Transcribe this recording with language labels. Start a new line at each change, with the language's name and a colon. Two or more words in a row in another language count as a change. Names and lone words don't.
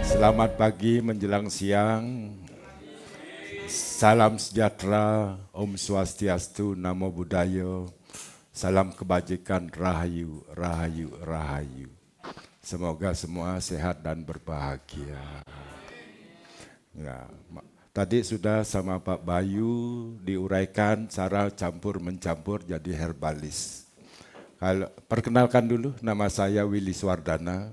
Indonesian: Selamat pagi menjelang siang. Salam sejahtera,
Balinese: Om Swastiastu,
Pali: Namo Buddhaya.
Indonesian: Salam kebajikan, Rahayu, Rahayu, Rahayu. Semoga semua sehat dan berbahagia. Ya, tadi sudah sama Pak Bayu diuraikan cara campur-mencampur jadi herbalis. Perkenalkan dulu, nama saya Willy Swardana.